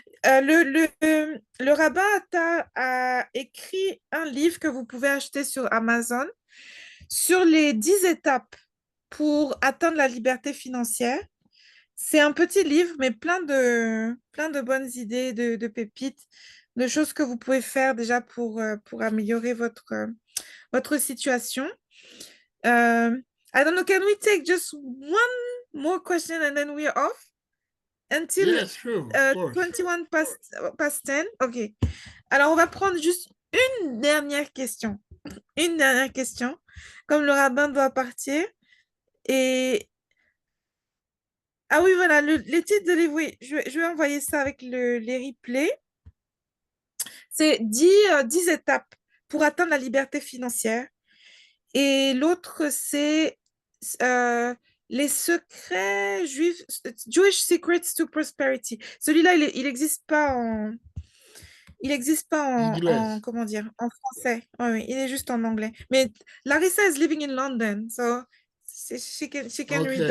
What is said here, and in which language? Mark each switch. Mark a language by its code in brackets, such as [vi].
[fr] Le rabbin Attar a écrit un livre que vous pouvez acheter sur Amazon sur les 10 étapes pour atteindre la liberté financière. C'est un petit livre, mais plein de bonnes idées, de pépites, de choses que vous pouvez faire déjà pour améliorer votre situation. [en] I don't know, can we take just one more question and then we're off? Until Yes, sure, of course. 21 past 10? OK. [fr] Alors, on va prendre juste une dernière question. Une dernière question. Comme le rabbin doit partir. Et ah oui, voilà, les titres de livre, oui, je vais envoyer ça avec les replays. C'est 10 étapes pour atteindre la liberté financière. Et l'autre, c'est les secrets juifs, Jewish Secrets to Prosperity. Celui-là, il existe pas [en] English. [fr] comment dire, en français. Oui, oui, il est juste en anglais. [en] Mais Larissa is living in London, so she can read the